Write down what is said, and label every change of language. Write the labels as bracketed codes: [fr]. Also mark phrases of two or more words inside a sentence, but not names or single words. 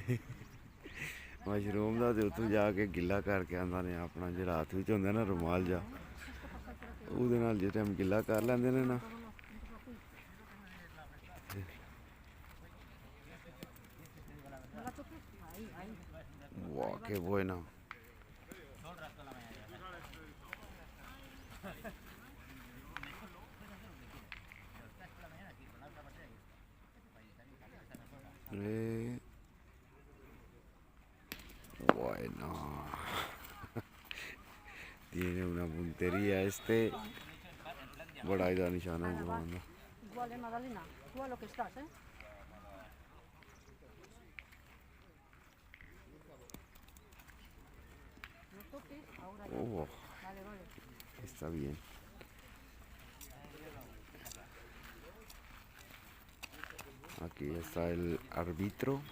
[pa] ਮਸ਼ਰੂਮ ਦਾ ਤੇ ਉੱਥੋਂ ਜਾ ਕੇ ਗਿੱਲਾ ਕਰਕੇ ਆਉਂਦਾ ਨੇ ਆਪਣਾ ਜਿਹੜਾ ਹੱਥ ਵਿੱਚ ਹੁੰਦਾ ਨਾ ਰੁਮਾਲ ਜਾ ਉਹਦੇ ਨਾਲ ਜੇ ਟਾਈਮ ਗਿੱਲਾ ਕਰ ਲੈਂਦੇ ਨੇ ਨਾ [es] ਵਾਹ qué buena Bueno, tiene una puntería [hi] बड़ा इधर निशाना जमाना [es] Igual, Magdalena, tú a lo que estás, ¿eh? No toques, ahora ya. Oh, Vale, vale. está bien. Aquí está el árbitro.